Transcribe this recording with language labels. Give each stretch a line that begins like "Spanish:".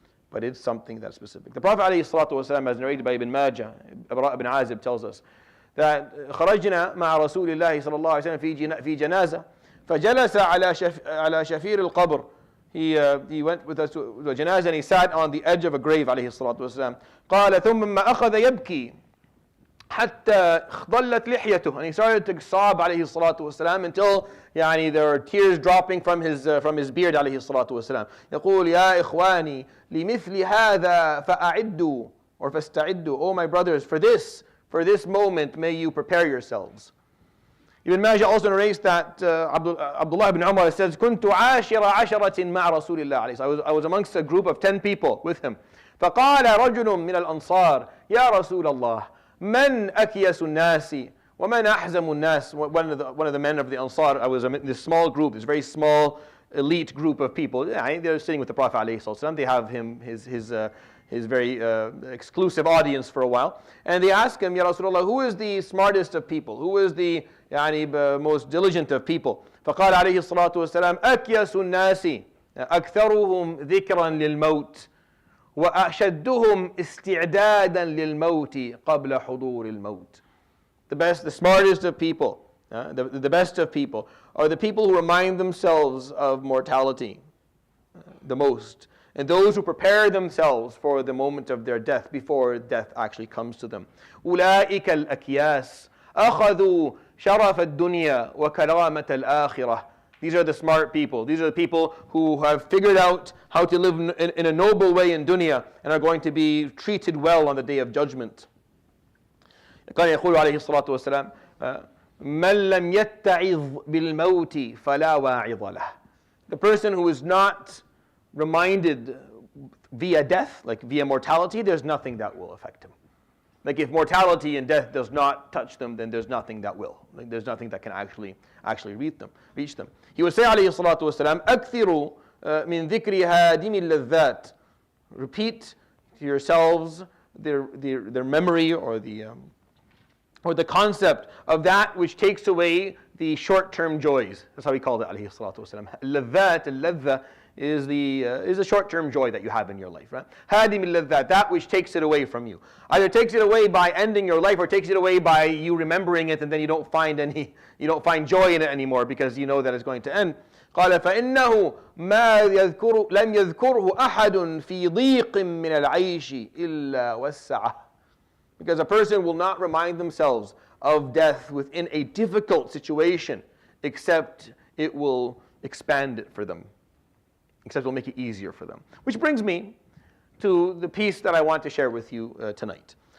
English: But it's something that's specific. The Prophet ﷺ, as narrated by Ibn Majah, Ibn Azib tells us, that
Arabic: خرجنا مع رسول الله صلى الله عليه وسلم في جنازة فجلس على شفير القبر.
English: He went with us to the janazah and he sat on the edge of a grave
Arabic: عليه الصلاة والسلام. قال ثم أخذ يبكي حتى ضلت لحيته.
English: And he started to sob
Arabic: عليه الصلاة والسلام
English: until there were tears dropping from his beard عليه الصلاة والسلام.
Arabic: يقول يا إخواني لمثل هذا فأعدوا or فاستعدوا.
English: Oh my brothers, for this moment, may you prepare yourselves. Ibn Majah also narrates that Abdullah ibn Umar says,
Arabic: كنت عاشر عشرة مع رسول الله.
English: I was amongst a group of 10 people with him.
Arabic: فقال رجل من الأنصار يا رسول الله من أكيس الناس ومن أحزم الناس.
English: One of the men of the Ansar, I was in this small group, this very small elite group of people. They're sitting with the Prophet ﷺ. They have his very exclusive audience for a while. And they ask him, Ya Rasulullah, who is the smartest of people? Who is the most diligent of people?
Arabic: فقال عليه الصلاة والسلام أكيس الناس أكثرهم ذكرا للموت وأشدهم استعدادا للموت قبل حضور الموت.
English: the smartest of people, the best of people, are the people who remind themselves of mortality the most, and those who prepare themselves for the moment of their death before death actually comes to them.
Arabic: أولئك الأكياس أخذوا شرف الدنيا وكرامة الآخرة.
English: These are the smart people. These are the people who have figured out how to live in a noble way in dunya and are going to be treated well on the day of judgment.
Arabic: كان يقول عليه الصلاة والسلام من لم يتعظ بالموت فلا واعظ له.
English: The person who is not reminded via death, like via mortality, there's nothing that will affect him. Like if mortality and death does not touch them, then there's nothing that will. Like there's nothing that can actually reach them. He would say,
Arabic: عليه الصلاة والسلام, أكثروا من ذكر هادم اللذات.
English: Repeat to yourselves their memory or the concept of that which takes away the short-term joys. That's how he called it,
Arabic: عليه الصلاة والسلام.
English: اللذات, اللذة is the short-term joy that you have in your life, right? هادم اللذات, that which takes it away from you. Either takes it away by ending your life, or takes it away by you remembering it, and then you don't find joy in it anymore because you know that it's going to end.
Arabic: قال فإنه ما لم يذكره أحد في ضيق من العيش إلا وسعه.
English: Because a person will not remind themselves of death within a difficult situation, except it will expand it for them. Except it will make it easier for them. Which brings me to the piece that I want to share with you tonight.